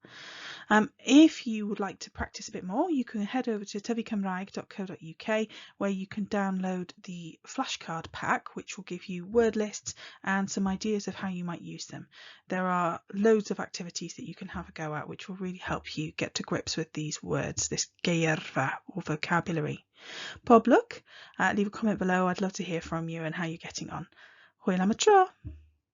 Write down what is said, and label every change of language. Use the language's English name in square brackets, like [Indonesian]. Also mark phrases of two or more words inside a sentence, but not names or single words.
[English] If you would like to practice a bit more, you can head over to tyfucymraeg.co.uk where you can download the flashcard pack, which will give you word lists and some ideas of how you might use them. There are loads of activities that you can have a go at, which will really help you get to grips with these words, this geirfa or vocabulary. [Welsh] Pob lwc, [English] leave a comment below. I'd love to hear from you and how you're getting on. [Welsh] Hwyl am y tro!